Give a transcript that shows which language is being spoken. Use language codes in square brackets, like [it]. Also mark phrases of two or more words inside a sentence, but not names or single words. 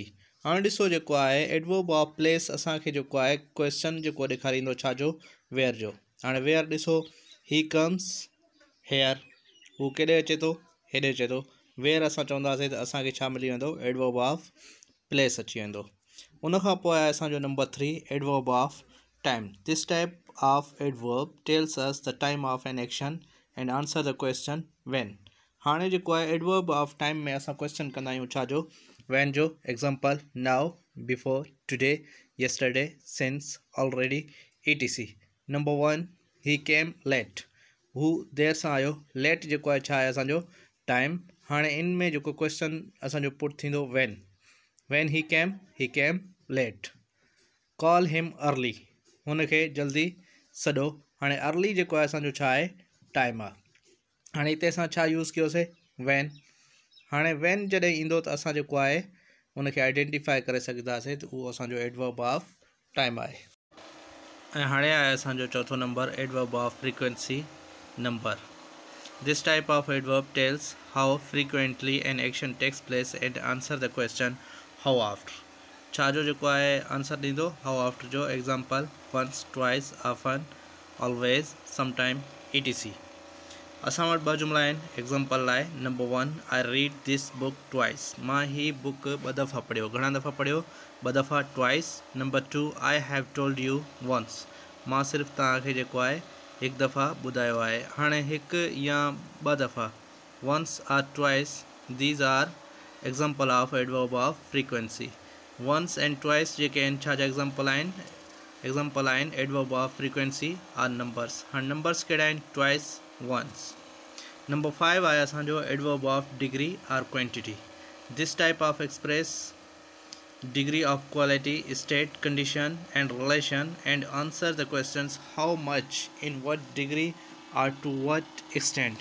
[sd] हाणे ॾिसो जेको आहे एडवर्ब ऑफ प्लेस असांखे जेको आहे क्वेश्चन जेको ॾेखारींदो छा जो? वेयर जो. हाणे वेयर ॾिसो [en] he comes here. [sd] हू केॾे अचे थो? हेॾे अचे थो. वेयर असां चवंदासीं त असांखे छा मिली वेंदो? [en] adverb of place [sd] अची वेंदो. उनखां पोइ आहे असांजो नंबर 3 [en] adverb of time. This type of adverb tells us the time of an action and answer the question when. [sd] हाणे जेको आहे [en] adverb of time [sd] में असां question कंदा आहियूं छा जो when जो [en] example now, before, today, yesterday, since, already, etc. Number 1 he came late. [sd] हू देर सां आयो. late जेको आहे छा आहे असांजो time. हाणे इन में जेको question असांजो put थींदो [en] when he came late. call him early. [sd] हुनखे जल्दी सॾो. हाणे अर्ली जेको आहे असांजो छा आहे टाइम आहे. हाणे हिते असां छा यूज़ कयोसीं वैन. हाणे वैन जॾहिं ईंदो त असां जेको आहे हुनखे आइडेंटिफाई करे सघंदासीं त उहो असांजो [en] adverb of time [sd] आहे. ऐं हाणे आहे असांजो चौथो नंबर [en] adverb of frequency number. this type of adverb tells how frequently an action takes place and answer the question how after. [sd] छा जो जेको आहे आंसर ॾींदो [en] how after [sd] जो. [en] example once, twice, often, always, sometime, etc. [sd] असां वटि ॿ जुमिला आहिनि एग्जाम्पल लाइ. [en] number 1 I read this book twice. [sd] मां ही बुक ॿ दफ़ा पढ़ियो. घणा दफ़ा पढ़ियो? ॿ दफ़ा, ट्वाइस. [en] number 2 I have told you once. [sd] मां सिर्फ़ु तव्हांखे जेको आहे हिकु दफ़ा ॿुधायो आहे. हाणे हिकु या ॿ दफ़ा [en] once or twice these are example of adverb of frequency. once and twice [sd] जेके आहिनि छा जा एग्जाम्पल आहिनि [en] adverb of frequency are numbers. [sd] हाणे नंबर्स कहिड़ा आहिनि? ट्वाइस, वंस. नंबर 5 आहे असांजो [en] adverb of degree or quantity. this type of express degree of quality, state, condition and relation and answer the questions how much, in what degree or to what extent.